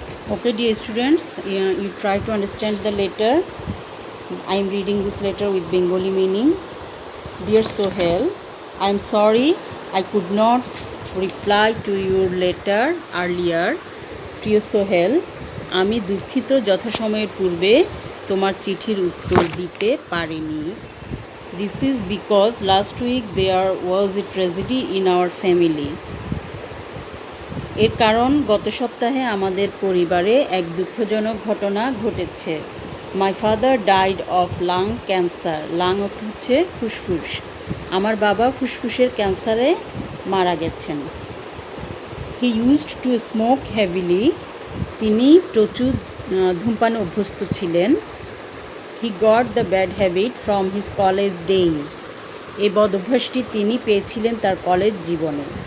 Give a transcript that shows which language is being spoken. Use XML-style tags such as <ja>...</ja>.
<en>Okay, dear students, you try to understand the letter. I am reading this letter with Bengali meaning. Dear Sohel, I am sorry I could not reply to your letter earlier.</en> <bn>প্রিয় সোহেল, আমি দুঃখিত যথাসময়ের পূর্বে তোমার চিঠির উত্তর দিতে পারিনি.</bn> <en>This is because last week there was a tragedy in our family.</en> <bn>এর কারণ গত সপ্তাহে আমাদের পরিবারে এক দুঃখজনক ঘটনা ঘটেছে.</bn> <en>My father died of lung cancer.</en> <bn>Lung অর্থ হচ্ছে ফুসফুস. আমার বাবা ফুসফুসের ক্যান্সারে মারা গেছেন.</bn> <en>He used to smoke heavily.</en> <bn>তিনি প্রচুর ধূমপানে অভ্যস্ত ছিলেন.</bn> <en>He got the bad habit from his college days.</en> <bn>এই বদ অভ্যাসটি তিনি পেয়েছিলেন তার কলেজ জীবনে.</bn>